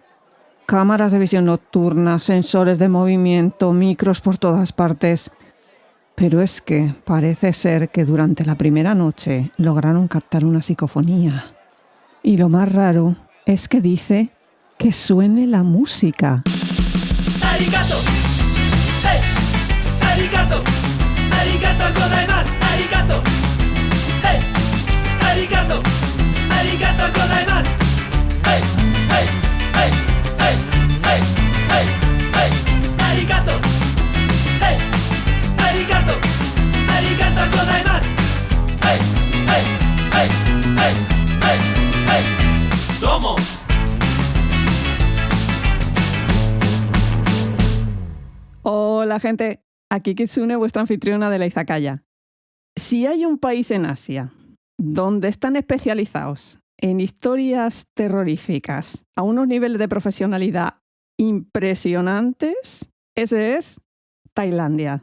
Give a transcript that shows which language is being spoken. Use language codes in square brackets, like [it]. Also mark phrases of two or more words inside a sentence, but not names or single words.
[es] Cámaras de visión nocturna, sensores de movimiento, micros por todas partes. Pero es que parece ser que durante la primera noche lograron captar una psicofonía. Y lo más raro es que dice que suene la música. [ja] ¡Arigato! ¡Hey! ¡Arigato! ¡ありがとうございます! ¡Arigato! ¡Hey! ¡Arigato! ¡ありがとうございます! ¡Hey! ¡Hey! ¡Hey! ¡Hey! ¡Hey! ¡Hey! ¡Hey! ¡Arigato! ¡Hey! ¡Arigato! ¡ありがとうございます! ¡Hey! ¡Hey! ¡Hey! ¡Hey! ¡Hey! ¡Hey! ¡Domo! [es] Hola gente, aquí Kitsune, vuestra anfitriona de la Izakaya. Si hay un país en Asia donde están especializados en historias terroríficas a unos niveles de profesionalidad impresionantes, ese es Tailandia.